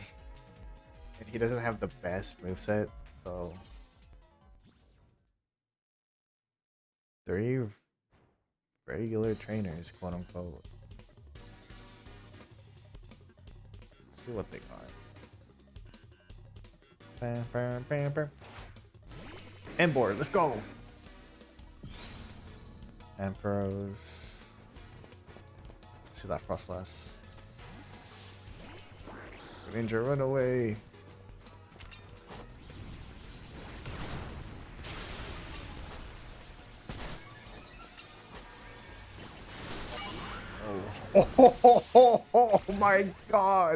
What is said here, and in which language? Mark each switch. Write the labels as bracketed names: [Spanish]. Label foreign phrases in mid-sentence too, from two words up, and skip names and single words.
[English] And he doesn't have the best moveset, so 3 regular trainers, quote unquote. Let's see what they got. Bam, bam, bam, bam. Embor, let's go! Ampharos. Let's see that Frostless. Ninja, run away! Oh my god!